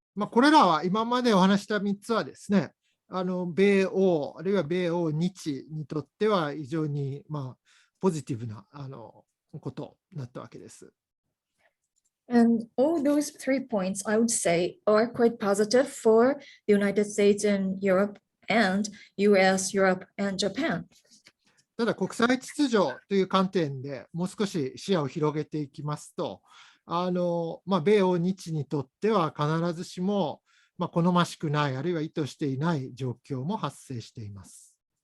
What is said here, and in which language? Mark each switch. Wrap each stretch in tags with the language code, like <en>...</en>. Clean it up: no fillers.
<ja>これらは今までお話した3つはですね、米欧、あるいは米欧日にとっては非常にポジティブなことだったわけです。</ja> <en>And all those 3 points, I would say, are quite positive for the United States and Europe, and US, Europe, and Japan.</en> <ja>ただ、国際秩序という観点でもう少し視野を広げていきますと、米欧日にとっては必ずしも好ましくない、あるいは意図していない状況も発生しています。</ja>